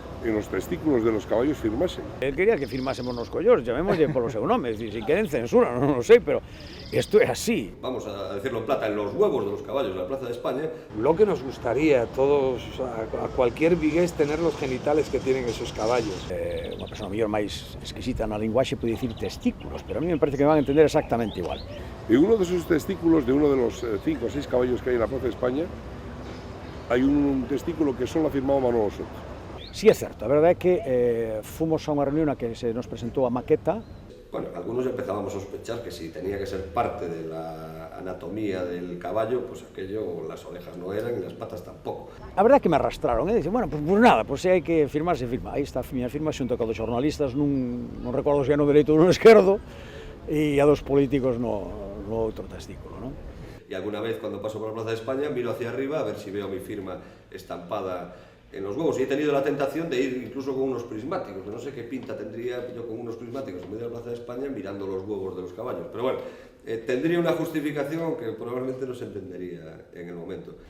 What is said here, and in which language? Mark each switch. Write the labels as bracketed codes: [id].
[es] en los testículos de los caballos firmasen. Él quería que firmásemos [gl] nos collóns, llamémoslle polo seu nome, [es] es decir, sin querer censura, [gl] non lo sei, [es] pero esto es así. Vamos a decirlo en plata, en los huevos de los caballos de la Plaza de España. Lo que nos gustaría a todos, a cualquier vigués, tener los genitales que tienen esos caballos. [gl] Unha persona mellor máis exquisita na linguaxe pode dicir testículos, pero [es] a mí me parece que me van a entender exactamente igual. En uno de esos testículos de uno de los 5 o 6 caballos que hay en la Plaza de España hay un testículo que solo ha firmado Manolo Soto. [gl] Sí, é certo, a verdade é que fomos a unha reunión na que se nos presentou a maqueta. [es] Bueno, algunos empezábamos a sospechar que si tenía que ser parte de la anatomía del caballo, pues aquello, las orejas no eran y las patas tampoco. [gl] A verdade é que me arrastraron, dicen, bueno, pues nada, pues se hai que firmar, se firma. Aí está a miña firma xunto co dos xornalistas, non recordo se no dereito ou no esquerdo, e a dos políticos no outro testículo, non? [es] Y alguna vez cuando paso por la Plaza de España miro hacia arriba a ver si veo mi firma estampada en los huevos, y he tenido la tentación de ir incluso con unos prismáticos, que no sé qué pinta tendría yo con unos prismáticos en medio de la Plaza de España mirando los huevos de los caballos, pero bueno, tendría una justificación que probablemente no se entendería en el momento.